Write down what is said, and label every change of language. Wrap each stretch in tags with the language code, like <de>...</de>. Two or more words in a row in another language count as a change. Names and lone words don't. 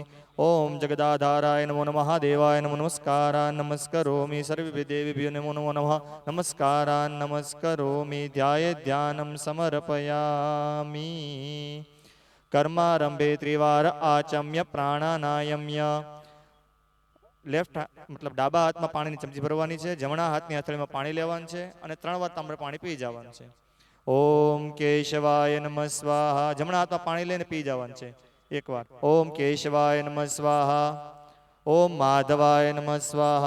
<sa>ओम जगदाधाराय नमो नमः देवाय नमो नमस्कार नमस्करोमि. सर्वेभ्यो देवेभ्यो नमो नमो नमः नमस्कार नमस्करोमि. ध्याये ध्यानं समर्पयामि. कर्मारंभे त्रिवार आचम्य प्राणानायम्य.</sa> <gu>લેફ્ટ મતલબ ડાબા હાથમાં પાણીની ચમચી ભરવાની છે, જમણા હાથની હથેળીમાં પાણી લેવાનું છે અને 3 વાર તાંબડે પાણી પી જવાનું છે.</gu> <sa>ઓમ કેશવાય નમઃ સ્વાહા.</sa> <gu>જમણા હાથમાં પાણી લઈને પી જવાનું છે એકવાર.</gu> <sa>ઓમ કેશવાય નમઃ સ્વાહા. ઓમ માધવાય નમઃ સ્વાહા.</sa>